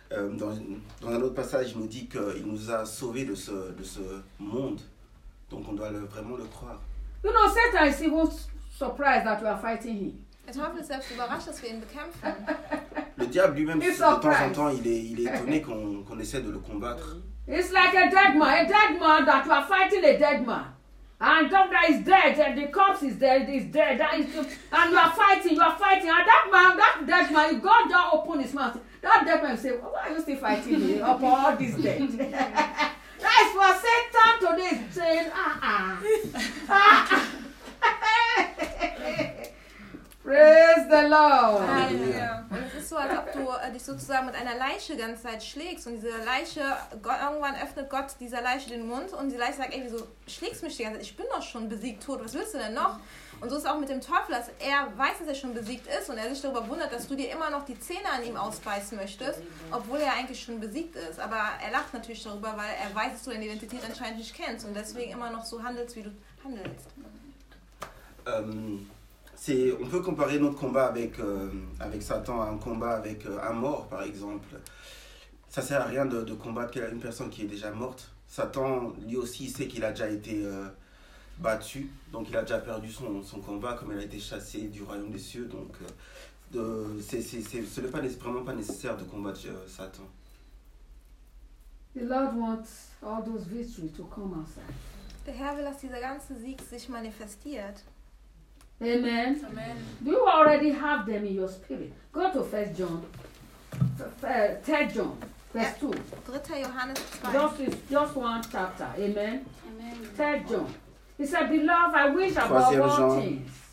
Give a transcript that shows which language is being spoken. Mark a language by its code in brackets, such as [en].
[fr] Dans un autre passage, il nous dit qu'il nous a sauvés de ce monde. Donc on doit vraiment le croire. [en] You know, Satan is even surprised that we are fighting him. [de] Der Teufel ist selbst überrascht, dass wir ihn bekämpfen. [fr] Le diable lui-même, de temps en temps, il est étonné qu'on essaie de le combattre. [en] It's like a dead man that we are fighting a dead man. And that is dead, and the corpse is dead, it's dead, that is just, and you are fighting, and that dead man, if God just open his mouth, that dead man say, why are you still fighting me up all this dead? That is for Satan today is saying, Praise the Lord. Hallelujah. Yeah. [de] du dich sozusagen mit einer Leiche ganze Zeit schlägst und diese Leiche, irgendwann öffnet Gott dieser Leiche den Mund und die Leiche sagt, ey, wieso schlägst du mich die ganze Zeit? Ich bin doch schon besiegt, tot, was willst du denn noch? Und so ist es auch mit dem Teufel, dass er weiß, dass er schon besiegt ist und er sich darüber wundert, dass du dir immer noch die Zähne an ihm ausbeißen möchtest, obwohl er eigentlich schon besiegt ist. Aber er lacht natürlich darüber, weil er weiß, dass du deine Identität anscheinend nicht kennst und deswegen immer noch so handelst, wie du handelst. [fr] On peut comparer notre combat avec Satan à un combat avec un mort, par exemple. Ça sert à rien de combattre une personne qui est déjà morte. Satan, lui aussi, il sait qu'il a déjà été battu, donc il a déjà perdu son combat, comme il a été chassé du royaume des cieux. Donc, ce n'est vraiment pas nécessaire de combattre Satan. [en] The Lord wants all those victories to come outside. [de] Der Herr will, dass dieser ganze Sieg sich manifestiert. Amen. Amen. [en] Do you already have them in your spirit? Go to 1 John. 3 John. Vers 2. [de] 3 Johannes 2. [en] Just one chapter. Amen. Amen. 3 John. He said, Beloved, I wish above all things.